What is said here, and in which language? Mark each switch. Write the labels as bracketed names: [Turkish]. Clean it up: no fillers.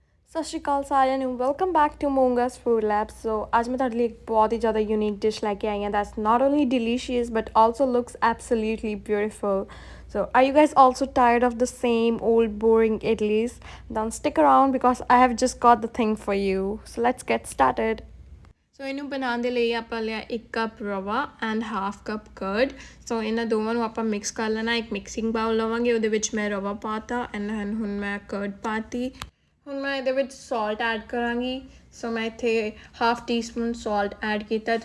[Punjabi] ਸਤਿ ਸ਼੍ਰੀ ਅਕਾਲ ਸਾਰਿਆਂ ਨੂੰ welcome back to ਮੋਂਗਾਸ food lab ਸੋ ਅੱਜ ਮੈਂ ਤੁਹਾਡੇ ਲਈ ਇੱਕ ਬਹੁਤ ਹੀ ਜ਼ਿਆਦਾ ਯੂਨੀਕ ਡਿਸ਼ ਲੈ ਕੇ ਆਈ ਹਾਂ [English] That's not only delicious but also looks absolutely beautiful so are you guys also tired of the same old boring idlis? Then stick around because I have just got the thing for you. So let's get started. [Punjabi] ਸੋ ਇਹਨੂੰ ਬਣਾਉਣ ਦੇ ਲਈ ਆਪਾਂ ਲਿਆ 1 cup rava and half cup curd. ਸੋ ਇਹਨਾਂ ਦੋਵਾਂ ਨੂੰ ਆਪਾਂ ਮਿਕਸ ਕਰ ਲੈਣਾ। ਇੱਕ ਮਿਕਸਿੰਗ ਬਾਉਲ ਲਵਾਂਗੇ, ਉਹਦੇ ਵਿੱਚ ਮੈਂ ਰਵਾ ਪਾਤਾ ਐਂਡ ਹੁਣ ਮੈਂ ਕਰਡ ਪਾਤੀ। ਹੁਣ ਮੈਂ ਇਹਦੇ ਵਿੱਚ ਸਾਲਟ ਐਡ ਕਰਾਂਗੀ। ਸੋ ਮੈਂ ਇੱਥੇ half T spoon salt add ਕੀਤਾ।